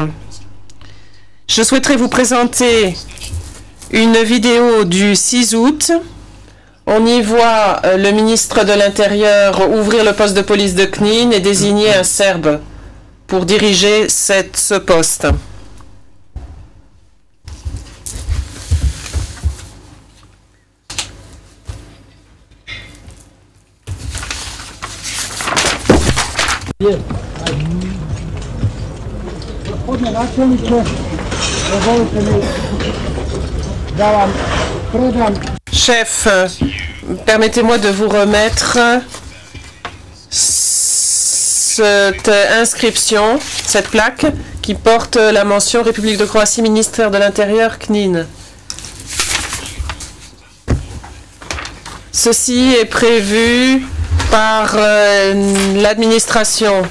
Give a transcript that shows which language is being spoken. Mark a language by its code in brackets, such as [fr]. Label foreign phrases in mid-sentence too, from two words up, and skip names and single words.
[fr] Je souhaiterais vous présenter une vidéo du 6 août. On y voit le ministre de l'Intérieur ouvrir le poste de police de Knin et désigner un Serbe pour diriger ce poste. [hr] Gospodine načelniče, dozvolite mi da vam predam. [fr] Chef, permettez-moi de vous remettre cette inscription, cette plaque qui porte la mention République de Croatie, ministère de l'Intérieur, Knin. Ceci est prévu par l'administration.